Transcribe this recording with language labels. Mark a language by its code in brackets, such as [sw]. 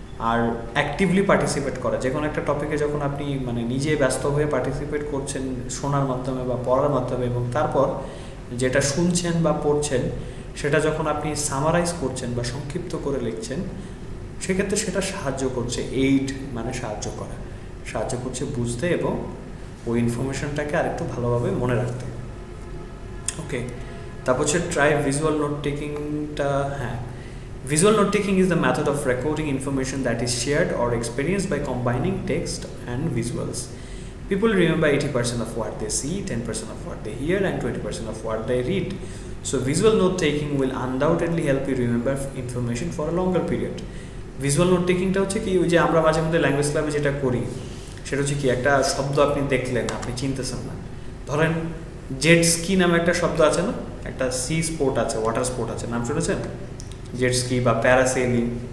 [bn] আর actively participate করা, যে কোনো একটা টপিকে যখন আপনি মানে নিজে ব্যস্ত হয়ে পার্টিসিপেট করছেন শোনার মাধ্যমে বা পড়ার মাধ্যমে, এবং তারপর যেটা শুনছেন বা পড়ছেন সেটা যখন আপনি সামারাইজ করছেন বা সংক্ষিপ্ত করে লিখছেন, সেক্ষেত্রে সেটা সাহায্য করছে, এইড মানে সাহায্য করা, সাহায্য করছে বুঝতে এবং ওই ইনফরমেশনটাকে আরেকটু ভালোভাবে মনে রাখতে। ওকে, তারপর হচ্ছে ট্রাই ভিজুয়াল নোট টেকিংটা। [en] হ্যাঁ, visual note taking is the method of recording information that is shared or experienced by combining text and visuals. People remember 80% of what they see, 10% of what they hear, and 20% of what they read. So visual note taking will undoubtedly help you remember information for a longer period. [bn] Visual note টেকিংটা হচ্ছে কি, ওই যে আমরা মাঝে মধ্যে language ক্লাবে যেটা করি সেটা হচ্ছে কি, একটা শব্দ আপনি দেখলেন, আপনি চিনতেছেন না, ধরেন জেট স্কি নামে একটা শব্দ আছে না, একটা সি স্পোর্ট আছে, ওয়াটার স্পোর্ট আছে, নাম শুনেছেন? জেট স্কি বা প্যারাসেলিং।